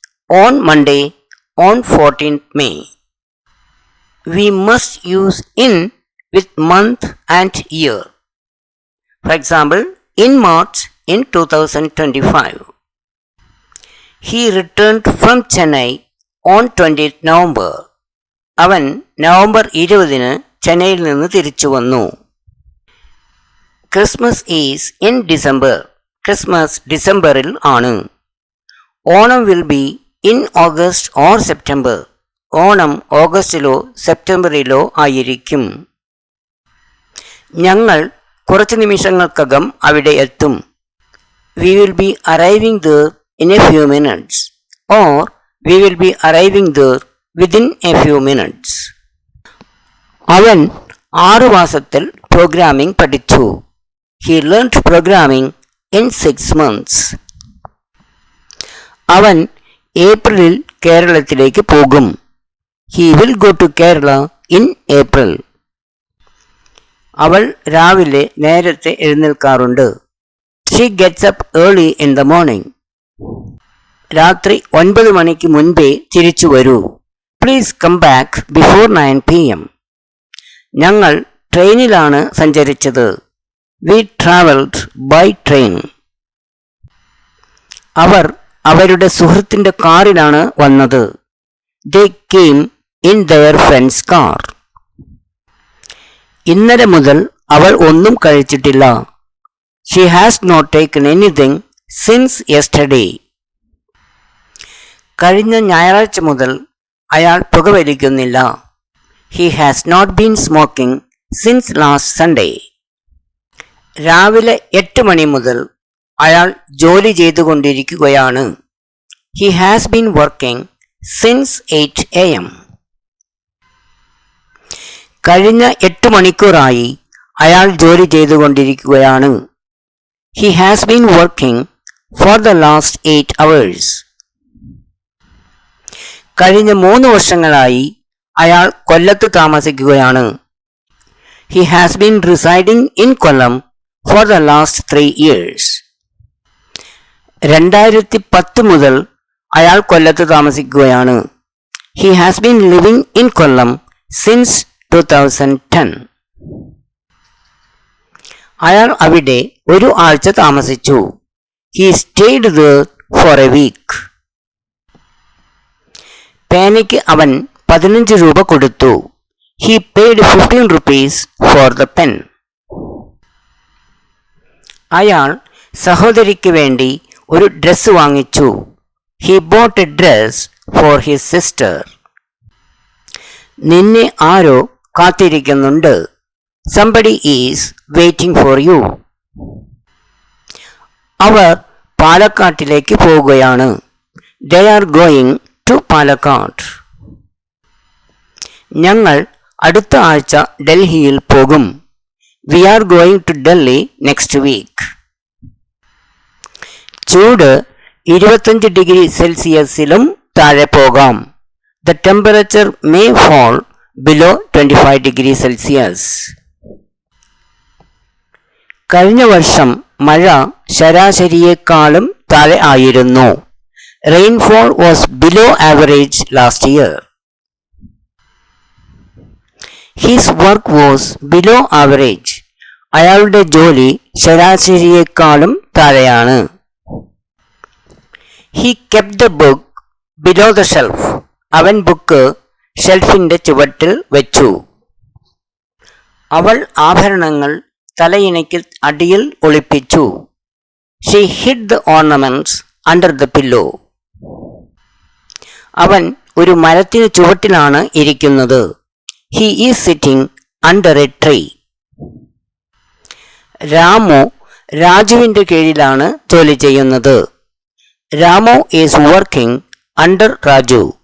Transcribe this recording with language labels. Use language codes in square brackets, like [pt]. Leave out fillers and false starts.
[en] On Monday, on 14th May. We must use in with month and year. For example, in March in 2025. He returned from Chennai on 20th November. [ml] അവൻ November 20 ചെന്നൈയിൽ നിന്ന് തിരിച്ചു വന്നു. [en] Christmas is in December. [ml] Christmas ഡിസംബറിൽ ആണ്. [en] Onam will be in August or September. [ml] Onam ഓഗസ്റ്റിലോ സെപ്റ്റംബറിലോ ആയിരിക്കും. ഞങ്ങൾ കുറച്ച് നിമിഷങ്ങൾക്കകം അവിടെ എത്തും. [en] We will be arriving there in a few minutes. Or we will be arriving there within a few minutes. [ml] അവൻ 6 മാസത്തിൽ പ്രോഗ്രാമിംഗ് പഠിച്ചു. [en] He learned programming in 6 months. [ml] അവൻ ഏപ്രിലിൽ കേരളത്തിലേക്ക് പോകും. [en] He will go to Kerala in April. [ml] അവൾ രാവിലെ നേരത്തെ എഴുന്നേൽക്കാറുണ്ട്. [en] She gets up early in the morning. [ml] രാത്രി 9 മണിക്ക് മുൻപേ തിരിച്ചു വരൂ. [en] Please come back before 9 p.m. [ml] ഞങ്ങൾ ട്രെയിനിലാണ് സഞ്ചരിച്ചത്. [en] We traveled by train. [ml] അവർ അവരുടെ സുഹൃത്തിന്റെ കാറിലാണ് വന്നത്. [en] They came in their friend's car. [ml] ഇന്നലെ മുതൽ അവൾ ഒന്നും കഴിച്ചിട്ടില്ല. [en] She has not taken anything since yesterday. [ml] കഴിഞ്ഞ ഞായറാഴ്ച മുതൽ അയാൾ പുകവലിക്കുന്നില്ല. [en] He has not been smoking since last Sunday. [ml] രാവിലെ 8 മണി മുതൽ അയാൾ ജോലി ചെയ്തുകൊണ്ടിരിക്കുകയാണ്. [en] He has been working since 8 a.m. [ml] കഴിഞ്ഞ 8 മണിക്കൂറായി അയാൾ ജോലി ചെയ്തുകൊണ്ടിരിക്കുകയാണ്. [en] He has been working for the last 8 hours. [ml] കഴിഞ്ഞ 3 വർഷങ്ങളായി അയാൾ കൊല്ലത്ത് താമസിക്കുകയാണ്. [en] He has been residing in Kollam for the last 3 years. [ml] 2010 മുതൽ അയാൾ കൊല്ലത്ത് താമസിക്കുകയാണ്. [en] He has been living in Kollam since 2010. [ml] അയാൾ അവിടെ ഒരു ആഴ്ച താമസിച്ചു. [en] He stayed there for a week. [ml] പേനയ്ക്ക് അവൻ 15 രൂപ കൊടുത്തു. [en] He paid 15 rupees for the pen. [ml] അയാൾ സഹോദരിക്ക് വേണ്ടി ഒരു ഡ്രസ്സ് വാങ്ങിച്ചു. [en] He bought a dress for his sister. [ml] നിന്നെ ആരോ കാത്തിരിക്കുന്നുണ്ട്. [en] Somebody is waiting for you. [ml] അവർ പാലക്കാട്ടിലേക്ക് പോവുകയാണ്. [en] They are going to Palakkad. [ml] ഞങ്ങൾ അടുത്ത ആഴ്ച ഡൽഹിയിൽ പോകും. [en] We are going to Delhi next week. [ml] ചൂട് 25 ഡിഗ്രി സെൽഷ്യസിലും താഴെ പോകാം. [en] The temperature may fall below 25 degree Celsius. [ml] കഴിഞ്ഞ വർഷം മഴ ശരാശരിയേക്കാളും താഴെ ആയിരുന്നു. [en] Rainfall was below average last year. His work was below average. [ml] അയാളുടെ ജോലി ശരാശരിയേക്കാളും താഴെയാണ്. [en] He kept the book below the shelf. [ml] അവൻ ബുക്ക് ഷെൽഫിന്റെ ചുവട്ടിൽ വെച്ചു. അവൾ ആഭരണങ്ങൾ തലയിണയ്ക്ക് അടിയിൽ ഒളിപ്പിച്ചു. [en] She hid the ornaments under the pillow. [ml] അവൻ ഒരു മരത്തിന് ചുവട്ടിലാണ് ഇരിക്കുന്നത്. [en] He is sitting under a tree. [ml] Ramu രാജുവിൻ്റെ കീഴിലാണ് ജോലി ചെയ്യുന്നത്. [en] Ramu is working under Raju.